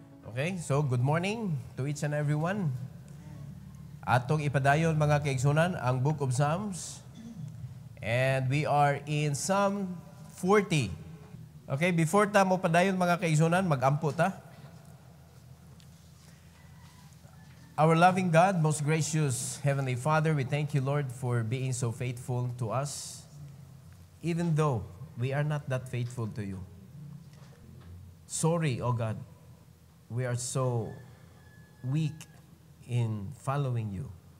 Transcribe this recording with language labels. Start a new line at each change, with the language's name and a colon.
English: Okay, so good morning to each and everyone.
Cebuano: Atong ipadayon mga kaigsunan ang
English: Book of Psalms. And we are in Psalm 40.
Cebuano: Okay, before ta mo padayon mga kaigsunan, mag-ampo ta.
English: Our loving God, most gracious Heavenly Father, we thank you, Lord, for being so faithful to us, even though we are not that faithful to you. Sorry, oh God, we are so weak in following you.